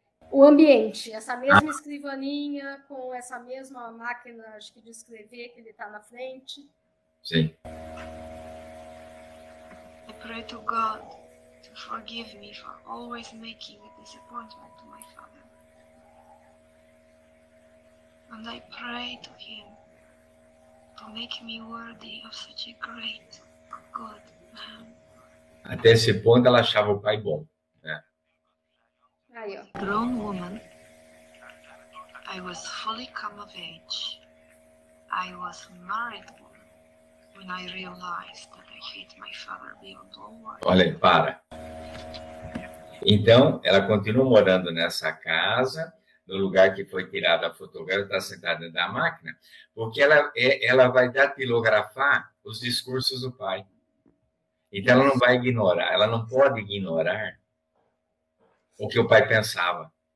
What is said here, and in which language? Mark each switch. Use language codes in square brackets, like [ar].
[pt] O ambiente, essa mesma escrivaninha, com essa mesma máquina, acho que de escrever, que ele está na frente. Sim. [en] I pray to God to forgive me for always making a disappointment to my father. And I pray to him to make me worthy of such a great, good man. [pt] Até esse ponto ela achava o pai bom, né? Aí, ó. [en] Grown woman, I was fully come of age. I was married woman when I realized that I hate my father beyond all words. [pt] Olha aí, para. Então, ela continua morando nessa casa, no lugar que foi tirada a fotografia, está sentada dentro da máquina, porque ela vai datilografar os discursos do pai. Então, ela não vai ignorar, ela não pode ignorar o que o pai pensava.